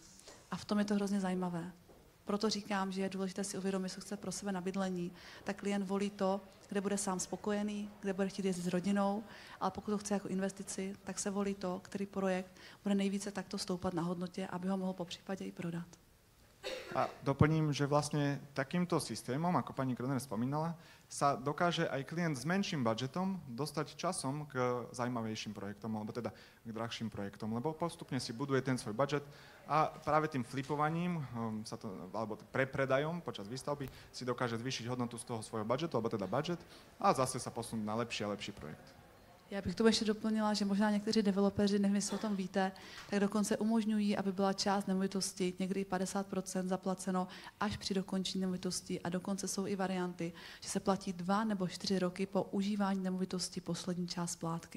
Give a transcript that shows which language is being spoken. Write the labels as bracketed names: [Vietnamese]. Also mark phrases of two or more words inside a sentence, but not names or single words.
[Czech] A v tom je to hrozně zajímavé. Proto říkám, že je důležité si uvědomit, co chce pro sebe na bydlení, tak klient volí to, kde bude sám spokojený, kde bude chtít jezdit s rodinou, ale pokud to chce jako investici, tak se volí to, který projekt bude nejvíce takto stoupat na hodnotě, aby ho mohl popřípadě i prodat. [Slovak] A doplním, že vlastne takýmto systémom, ako pani Kroner spomínala, sa dokáže aj klient s menším budžetom dostať časom k zaujímavejším projektom, alebo teda k drahším projektom, lebo postupne si buduje ten svoj budžet a práve tým flipovaním, alebo prepredajom počas výstavby si dokáže zvýšiť hodnotu z toho svojho budžetu, alebo teda budget a zase sa posunúť na lepší a lepší projekt. [Czech] Já bych to ještě doplnila, že možná někteří developeři, nevím, jestli o tom víte, tak dokonce umožňují, aby byla část nemovitosti, někdy 50% zaplaceno až při dokončení nemovitosti a dokonce jsou i varianty, že se platí 2 nebo 4 roky po užívání nemovitosti poslední část splátky.